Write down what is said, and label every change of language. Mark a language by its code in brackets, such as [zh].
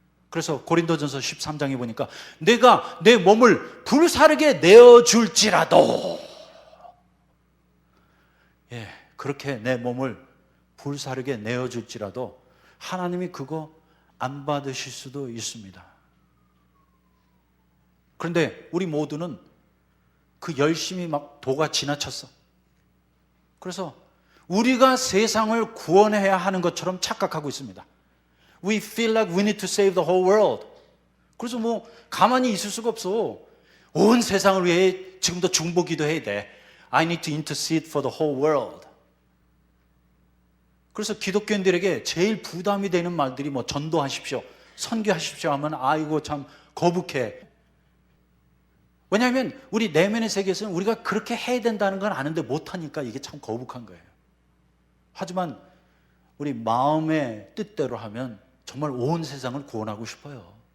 [ko] 그래서 고린도전서 13장에 보니까 내가 내 몸을 불사르게 내어줄지라도, 그렇게 내 몸을 불사르게 내어줄지라도 하나님이 그거 안 받으실 수도 있습니다. 그런데 우리 모두는 그 열심이 막 도가 지나쳤어. 그래서 우리가 세상을 구원해야 하는 것처럼 착각하고 있습니다. [en] We feel like we need to save the whole world. [ko] 그래서 뭐 가만히 있을 수가 없어. 온 세상을 위해 지금도 중보기도 해야 돼. [en] I need to intercede for the whole world. [ko] 그래서 기독교인들에게 제일 부담이 되는 말들이 뭐 전도하십시오, 선교하십시오 하면 아이고 참 거북해. 왜냐하면 우리 내면의 세계에서는 우리가 그렇게 해야 된다는 건 아는데 못하니까 이게 참 거북한 거예요. 하지만 우리 마음의 뜻대로 하면 정말 온 세상을 구원하고 싶어요.